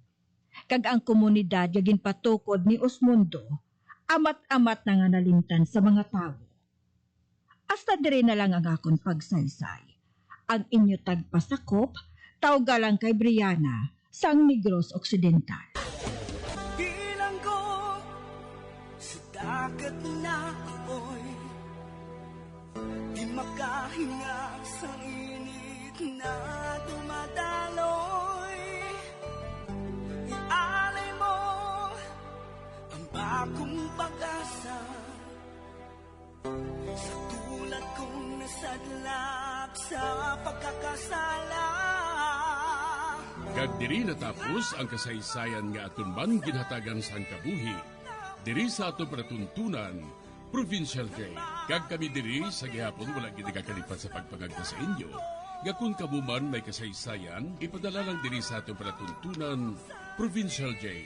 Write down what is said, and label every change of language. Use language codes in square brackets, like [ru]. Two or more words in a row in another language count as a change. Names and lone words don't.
[hil] Kag ang komunidad nga ginpatukod ni Osmundo, amat-amat na nga nalimtan sa mga tao. Hasta dire na lang ang akon pagsaysay. Ang inyo tagpasakop, tawgalang kay Brianna, sang Negros Occidental. [tl] Bilang ko sa dagat na apoy, di makahinga sa init na dumadaloy. Ialay mo ang bagong pag-asa sa tulad kong nasadlak sa pagkakasala. [hil] Kag diri natapos ang kasaysayan nga aton man ginhatagan sa kabuhi. Diri sa ato pratuntunan, Provincial J. Kag kami diri sa gihapon wala gid kakalipat sa pagpangagda sa inyo. Nga kung kamuman may kasaysayan, ipadala lang diri sa ato pratuntunan, Provincial J.